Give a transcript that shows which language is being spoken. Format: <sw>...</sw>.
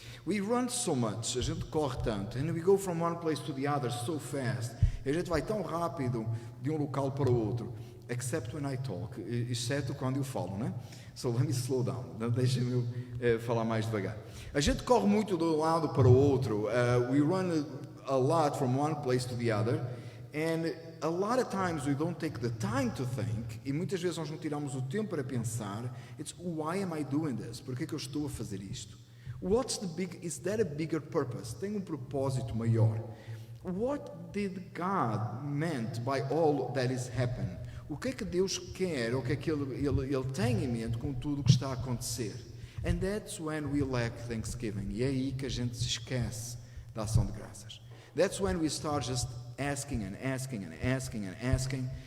<en>We run so much,</en> <pt>a gente corre tanto,</pt> <en>and we go from one place to the other so fast.</en> <pt>A gente vai tão rápido de um local para o outro,</pt> <en>except when I talk,</en> <pt>exceto quando eu falo, né?</pt> <en>So let me slow down,</en> <pt>deixa-me falar mais devagar. A gente corre muito de um lado para o outro,</pt> <en>we run a lot from one place to the other, and a lot of times we don't take the time to think,</en> <pt>e muitas vezes nós não tiramos o tempo para pensar,</pt> <en>it's why am I doing this?</en> <pt>Por que é que eu estou a fazer isto?</pt> <en>Is that a bigger purpose?</en> <pt>Tem propósito maior.</pt> <en>What did God meant by all that is happening?</en> <pt>O que é que Deus quer, o que é que ele tem em mente com tudo o que está a acontecer?</pt> <en>And that's when we lack thanksgiving.</en> <pt>E é aí que a gente se esquece da ação de graças.</pt> <en>That's when we start just asking and asking and asking and asking.</en>